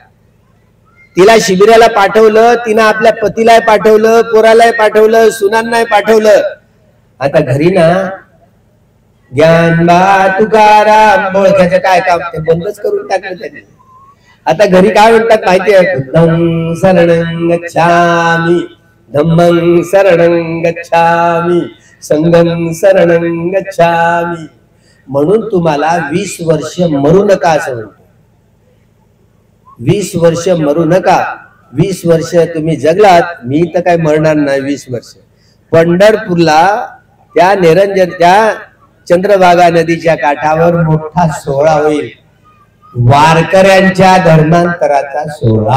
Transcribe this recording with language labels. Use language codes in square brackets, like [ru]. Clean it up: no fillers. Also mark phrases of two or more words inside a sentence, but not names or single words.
[mr] तिला शिबिराला पाठवलं, तिनं आपल्या पतीला पाठवलं, पोराला पाठवलं, सुनांना पाठवलं. आता घरी ना ज्ञानबा तुकाराम बोळख्याचं काय काम ते बंदच करून टाकलं त्यांनी. आता घरी काय म्हणतात माहिती आहे? [pi] बुद्धं शरणं गच्छामि, धम्मं शरणं गच्छामि, संघं शरणं गच्छामि. [mr] म्हणून तुम्हाला 20 वर्ष मरू नका असं म्हणतो. 20 वर्ष मरू नका. 20 वर्ष तुम्ही जगलात, मी तर काय मरणार नाही 20 वर्ष. पंढरपूरला त्या निरंजन, त्या चंद्रभागा नदीच्या काठावर मोठा सोहळा होईल, वारकऱ्यांच्या धर्मांतराचा सोहळा.